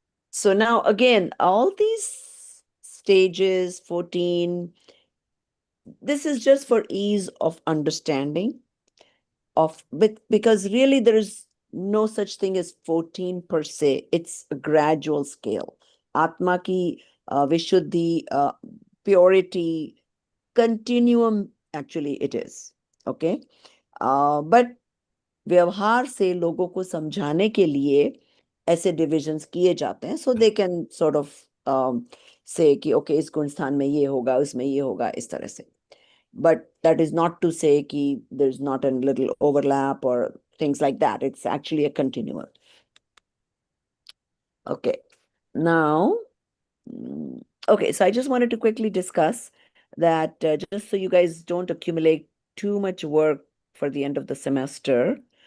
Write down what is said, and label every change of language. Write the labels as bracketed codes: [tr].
[en] So now again, all these stages, 14, this is just for ease of understanding because really there is no such thing as 14 per se. It's a gradual scale. Atma ki Vishuddhi, purity, continuum, actually it is. Okay. [hi] But व्यवहार से लोगों को समझाने के लिए ऐसे divisions किए जाते हैं [en] so they can sort of say [hi] कि okay इस गुण स्थान में ये होगा उसमें ये होगा इस तरह से. [en] But that is not to say कि there's not a little overlap or things like that. It's actually a continuum. Okay. Now, okay, so I just wanted to quickly discuss that just so you guys don't accumulate too much work for the end of the semester.